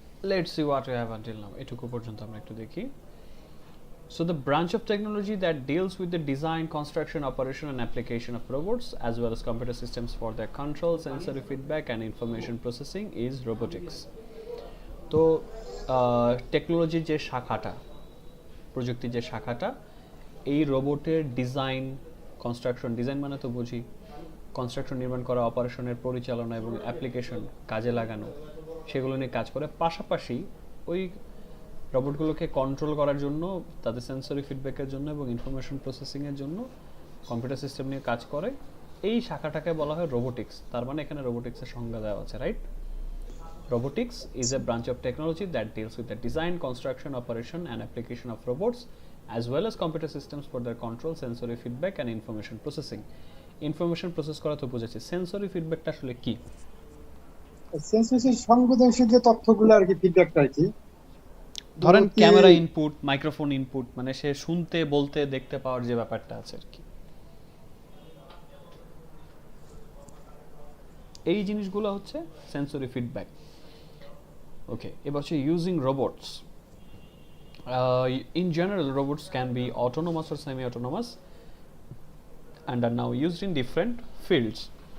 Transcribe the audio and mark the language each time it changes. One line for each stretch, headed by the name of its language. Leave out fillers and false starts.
English: Let's see what we have until now.
Bangla: এটুকু পর্যন্ত আমরা একটু দেখি।
English: So the branch of technology that deals with the design, construction, operation and application of robots as well as computer systems for their control, sensory feedback and information processing is robotics.
Bangla: তো টেকনোলজির যে শাখাটা, প্রযুক্তির যে শাখাটা, এই রোবটের design, construction, design মানে তো বুঝি কনস্ট্রাকশন নির্মাণ করা, অপারেশনের পরিচালনা এবং অ্যাপ্লিকেশন কাজে লাগানো, সেগুলো নিয়ে কাজ করে। পাশাপাশি ওই রোবটগুলোকে কন্ট্রোল করার জন্য, তাদের সেন্সরি ফিডব্যাকের জন্য এবং ইনফরমেশন প্রসেসিংয়ের জন্য কম্পিউটার সিস্টেম নিয়ে কাজ করে। এই শাখাটাকে বলা হয় রোবোটিক্স। তার মানে এখানে রোবোটিক্সের সংজ্ঞা দেওয়া আছে, right?
English: Robotics is a branch of technology that deals with the design, construction, operation and application of robots as well as computer systems for their control, sensory feedback and information processing.
Bangla: Information process করা তো বুঝেছি, sensory ফিডব্যাকটা আসলে কি? Sensory সংবেদনশীল যে তথ্যগুলো আর কি, ফিডব্যাকটা আর কি, ধরেন ক্যামেরা ইনপুট, মাইক্রোফোন ইনপুট, মানে সে শুনতে, বলতে, দেখতে পাওয়ার যে ব্যাপারটা আছে আর কি, এই জিনিসগুলো হচ্ছে সেন্সরি ফিডব্যাক। ওকে, এবার হচ্ছে using robots.
English: In general, robots can be autonomous or semi-autonomous and are now used in different fields.